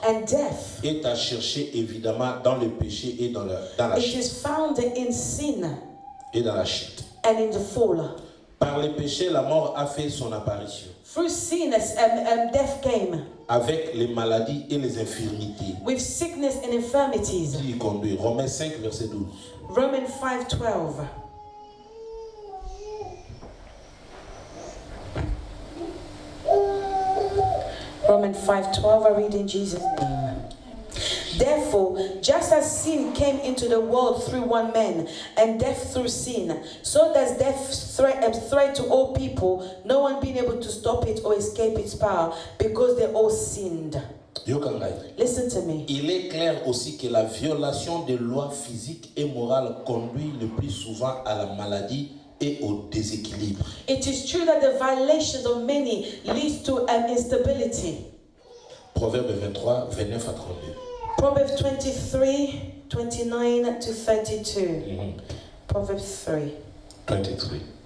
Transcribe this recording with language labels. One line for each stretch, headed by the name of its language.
English: and death
French: est à chercher évidemment dans le péché et dans la chute.
English: It is found in sin
French: et dans la chute.
English: And in the fall.
French: Par le péché, la mort a fait son apparition.
English: Through sin, death came.
French: Avec les maladies et les infirmités.
English: With sickness and infirmities.
French: Qui y conduit. Romains 5, verset 12.
English: Romans 5:12. Romans 5:12, I read in Jesus' name. Therefore, just as sin came into the world through one man, and death through sin, so does death threat to all people, no one being able to stop it or escape its power, because they all sinned. Listen to me.
French: Il est clair aussi que la violation des lois physiques et morales conduit le plus souvent à la maladie et au déséquilibre.
English: It is true that the violations of many leads to an instability.
French: Proverbe 23, 29 à 32.
English: Proverbs 23, 29 to 32. Proverbs 3. 23.